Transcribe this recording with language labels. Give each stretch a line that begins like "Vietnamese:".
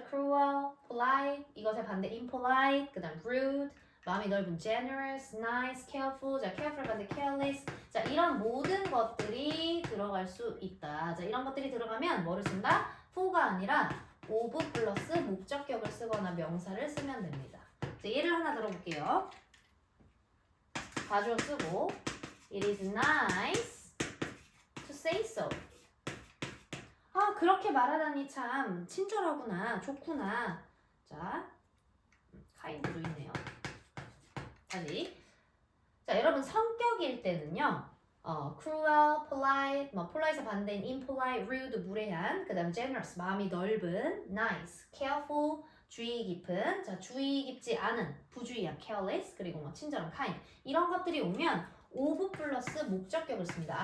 Korean: cruel, polite, 이것의 반대 impolite, 그 다음 rude, 마음이 넓은 generous, nice, careful. 자, careful 반대 careless. 자, 이런 모든 것들이 들어갈 수 있다. 자, 이런 것들이 들어가면 뭐를 쓴다? for가 아니라 of 플러스 목적격을 쓰거나 명사를 쓰면 됩니다. 자, 예를 하나 들어볼게요. 가주어 쓰고
English: It is nice to say so.
Korean: 아, 그렇게 말하다니 참 친절하구나, 좋구나. 자, kind도 있네요. 다시. 자, 여러분 성격일 때는요. cruel, polite, polite의 반대인 impolite, rude, 무례한, 그 다음 generous, 마음이 넓은, nice, careful, 주의 깊은, 자, 주의 깊지 않은, 부주의한, careless, 그리고 친절한, kind, 이런 것들이 오면 of 플러스 목적격을 씁니다.